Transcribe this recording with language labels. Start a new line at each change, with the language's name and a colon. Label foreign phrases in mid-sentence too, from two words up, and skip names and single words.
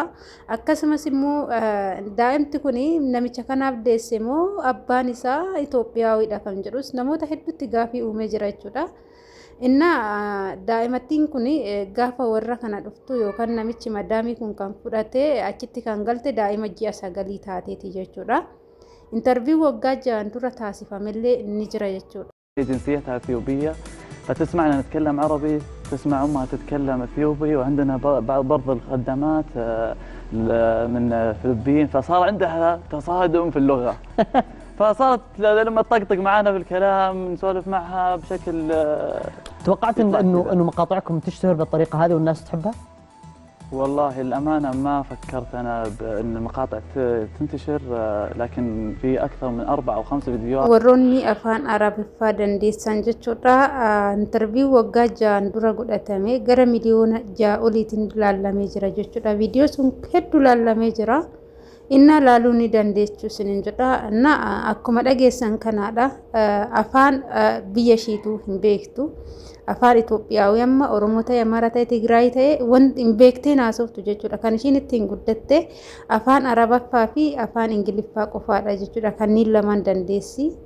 Oromo: Akkasumas immoo daa'imti kun namicha kanaaf deesse moo abbaan isaa Itoophiyaawidha kan jedhus namoota hedduutti gaafii uume jira jechuudha. Inna daa'imattiin kun gaafa warra kana dhuftu yookaan namichi madaamii kun kan fudhate achitti kan galte daa'ima ji'a 9 taateeti jechuudha. Interview waggaa 6 dura taasifamellee ni jira jechuudha.
Arabic: جنسيتها اثيوبيه فتسمعنا نتكلم عربي تسمع امها تتكلم اثيوبي وعندنا برضه الخدامات من فلبين فصار عندها تصادم في اللغه فصارت لما تطقطق معنا في الكلام نسولف معها بشكل توقعت انه مقاطعكم تشتهر بالطريقه هذه والناس تحبها؟ والله الامانه ما فكرت انا بان المقاطع تنتشر لكن في اكثر من 4 أو 5 فيديوهات
Oromo: warroonni afaan arabiffaa dandeessan jechuudha interview waggaa 6 dura godhatame gara miliyoona 6 oliitiin ilaalamee jira jechuudha viidiyoo sun hedduu ilaalamee jira. Inna laaluu ni dandeessu sinin jedha na akkuma dhageessan kanaadha afaan biyya ishiitu hin beektu afaan Itoophiyaawii amma Oromoo ta'e Amaaraa ta'e Tigraay ta'e wanti hin beektee naasoftu jechuudha kan ishiin ittiin guddatte afaan Arabaffaa fi afaan Ingiliffaa qofaadha jechuudha kanneen lamaan dandeessi